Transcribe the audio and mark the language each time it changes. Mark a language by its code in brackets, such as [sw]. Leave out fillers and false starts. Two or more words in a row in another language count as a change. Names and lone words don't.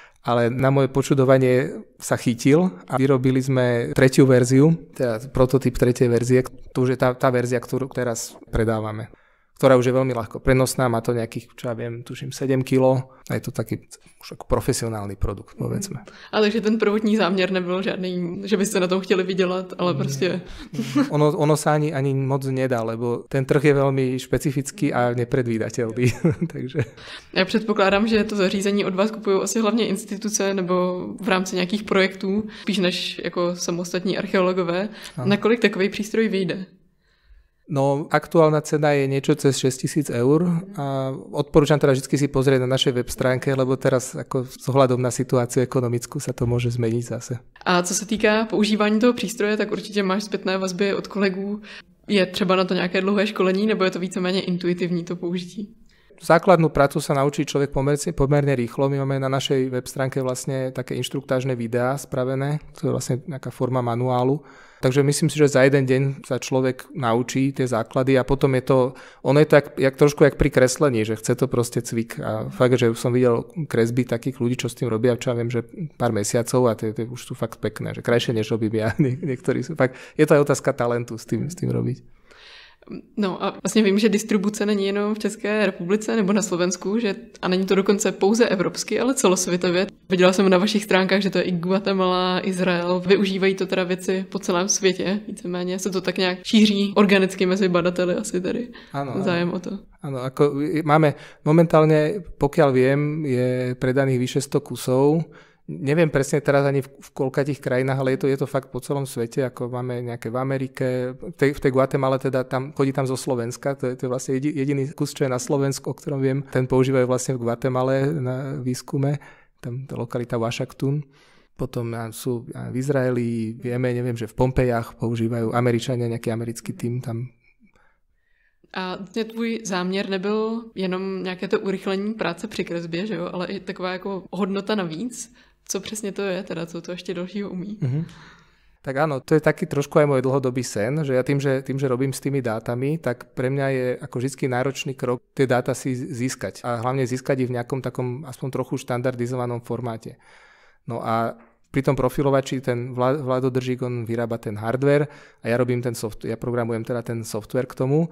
[sk] Ale na moje počudovanie sa chytil a vyrobili sme tretiu verziu, teda prototyp tretej verzie. To už je tá verzia, ktorú teraz predávame, ktorá už je veľmi ľahko prenosná, má to nejakých, čo ja viem, tuším 7 kg a je to taký už ako profesionálny produkt, povedzme. [cs] A takže ten prvotní záměr nebyl žádný, že byste na tom chtěli vydělat, ale prostě... [sk] Ono sa ani moc nedá, lebo ten trh je veľmi špecifický a nepredvídateľný. Takže... [cs] Já předpokládám, že to zařízení od vás kupují asi hlavně instituce nebo v rámci nějakých projektů, spíš než jako samostatní archeologové. Nakolik takový přístroj vyjde? [sk] No, aktuálna cena je niečo cez 6 000 eur a odporúčam teda vždy si pozrieť na našej web stránke, lebo teraz ako s ohľadom na situáciu ekonomickú sa to môže zmeniť zase. [cs] A co se týká používání toho přístroje, tak určitě máš zpětné vazby od kolegů. Je třeba na to nějaké dlouhé školení, nebo je to víceméně intuitivní to použití? [sk] Základnú prácu sa naučí človek pomerne rýchlo. My máme na našej web stránke vlastne také inštruktážne videá spravené, to je vlastne nejaká forma manuálu. Takže myslím si, že za jeden deň sa človek naučí tie základy a potom je to trošku jak pri kreslení, že chce to proste cvik. A fakt, že som videl kresby takých ľudí, čo s tým robia, čo ja viem, že pár mesiacov a tie už sú fakt pekné, že krajšie než robím ja. Niektorí sú fakt, je to aj otázka talentu s tým robiť. [cs] No a vlastně vím, že distribuce není jenom v České republice nebo na Slovensku, a není to dokonce pouze evropsky, ale celosvětově. Viděla jsem na vašich stránkách, že to je i Guatemala, Izrael. Využívají to teda věci po celém světě, víceméně se to tak nějak šíří organicky mezi badateli asi tady. Ano, zájem o to. [sk] Áno, ako máme momentálne, pokiaľ viem, je predaných vyše 100 kusov. Neviem presne teraz ani v koľkatých krajinách, ale je to fakt po celom svete, ako máme nejaké v Amerike, v tej Guatemala teda chodí tam zo Slovenska, to je vlastne jediný kus, čo je na Slovensku, o ktorom viem, ten používajú vlastne v Guatemale na výskume, tam tá lokalita Washington. Potom sú v Izraeli, neviem, že v Pompejach používajú Američania, nejaký americký tým tam. [cs] A tvůj záměr nebyl jenom nějaké to urychlení práce při kresbě, že jo, ale i taková jako hodnota navíc. Co přesně to je, teda co to ještě dalšího umí? Mm-hmm. [sk] Tak áno, to je taký trošku aj môj dlhodobý sen, že ja tým, že robím s tými dátami, tak pre mňa je ako vždy náročný krok tie dáta si získať. A hlavne získať ich v nejakom takom aspoň trochu štandardizovanom formáte. No a pri tom profilovači ten Vlado Držík, on vyrába ten hardware a ja robím ten software, ja programujem teda ten software k tomu.